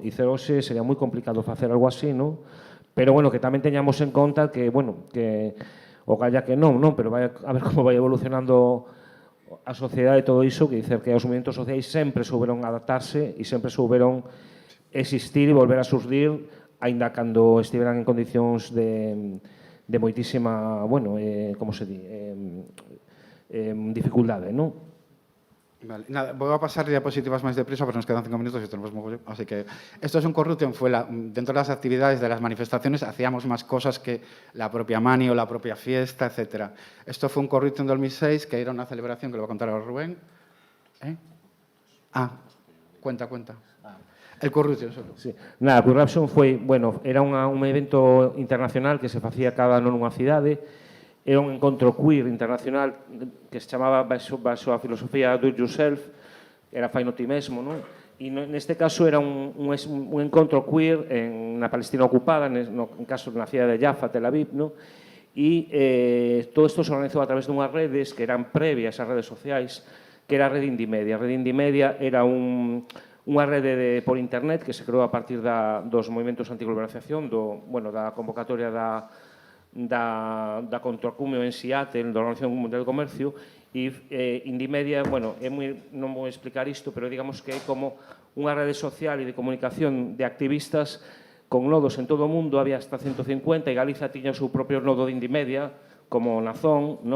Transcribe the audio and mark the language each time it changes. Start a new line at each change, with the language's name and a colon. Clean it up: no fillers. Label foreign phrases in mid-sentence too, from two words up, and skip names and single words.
Galician: E hoxe sería moi complicado facer algo así, non? Pero, bueno, que tamén teñamos en conta que, bueno, que o galla que non, pero vai a ver como vai evolucionando a sociedade e todo iso, que dicer que os movimentos sociais sempre souberon adaptarse e sempre souberon existir e volver a surdir, aínda cando estiveran en condicións de moitísima, bueno, como se di, dificultade, non? Vale,
Spanish: nada, voy a pasar diapositivas más deprisa porque nos quedan 5 minutos y tenemos mogollón. Así que esto es un corruption, dentro de las actividades de las manifestaciones hacíamos más cosas que la propia mani o la propia fiesta, etc. Esto fue un corruption 2006 que era una celebración que lo va a contar ahora Rubén. Cuenta. El corruption solo. Sí. Nada,
Galician: corruption foi, bueno, era un evento internacional que se facía cada ano nunha cidade. Era un encontro queer internacional que se chamaba baixo a filosofía
English: do it yourself,
Galician: era fai no ti mesmo, non? E neste caso era un encontro queer na Palestina ocupada, no caso na cidade de Jaffa, Tel Aviv, non? E todo isto se organizou a través dunhas redes que eran previas ás redes sociais, que era a rede Indimedia. A rede Indimedia era unha rede por internet que se creou a partir dos movimentos antiglobalización, da convocatoria da Contracumio en Seattle, da Organización Mundial do Comercio, e Indymedia, bueno, non vou explicar isto, pero digamos que é como unha rede social e de comunicación de activistas con nodos en todo o mundo, había hasta 150, e Galiza tiña o seu propio nodo de Indymedia como nazón, non?